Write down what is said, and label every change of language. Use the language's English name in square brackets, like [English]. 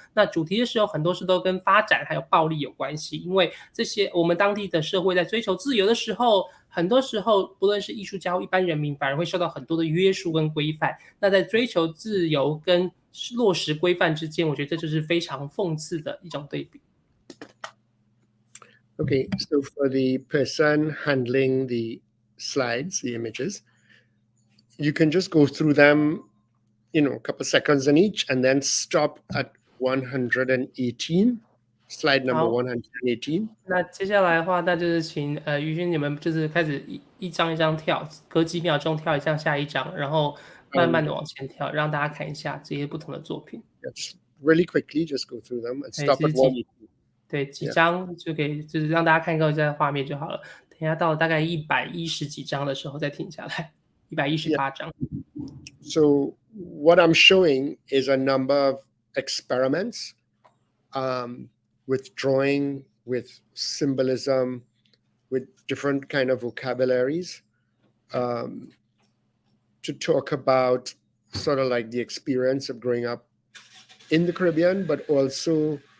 [Chinese] 那主题的时候，很多事都跟发展还有暴力有关系，因为这些我们当地的社会在追求自由的时候，很多时候不论是艺术家或一般人民反而会受到很多的约束跟规范。那在追求自由跟落实规范之间，我觉得这就是非常讽刺的一种对比。 [English] Okay, so for the person handling the slides, the images, you can just go through them, you know, a couple seconds in each, and then stop at 118, slide number 118. [Chinese] 那接下来的话，那就是请于勋你们就是开始一张一张跳，隔几秒钟跳一张下一张，然后慢慢的往前跳，让大家看一下这些不同的作品。 [English] Yes, really quickly, just go through them and stop at 118. [Chinese] 对，几张就给就是让大家看一下画面就好了。等一下到了大概110几张的时候再停下来，118张。 [English] So what I'm showing is a number of experiments with drawing, with symbolism, with different kind of vocabularies to talk about sort of like the experience of growing up in the Caribbean, but also